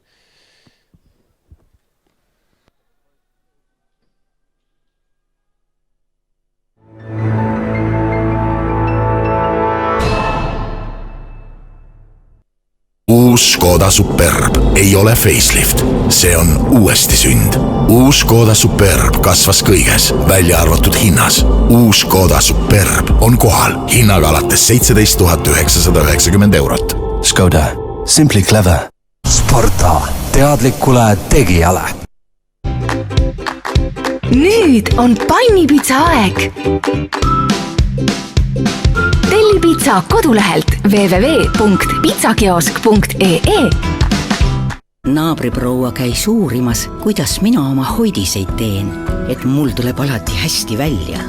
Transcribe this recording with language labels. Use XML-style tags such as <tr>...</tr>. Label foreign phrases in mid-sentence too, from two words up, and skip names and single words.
<et>Uus Škoda Superb ei ole facelift, see on uuesti sünd. Uus Škoda Superb kasvas kõiges, välja arvatud hinnas. Uus Škoda Superb on kohal hinnaga alates 17 990 eurot. Škoda,</et> <en>simply clever. Sporta,</en> <et>teadlikule tegijale. Nüüd on pannipitsa aeg. Telli pitsa kodulehelt www.pizzakiosk.ee. Naabriproua käis uurimas, kuidas mina oma hoidiseid teen, et mul tuleb alati hästi välja.</et>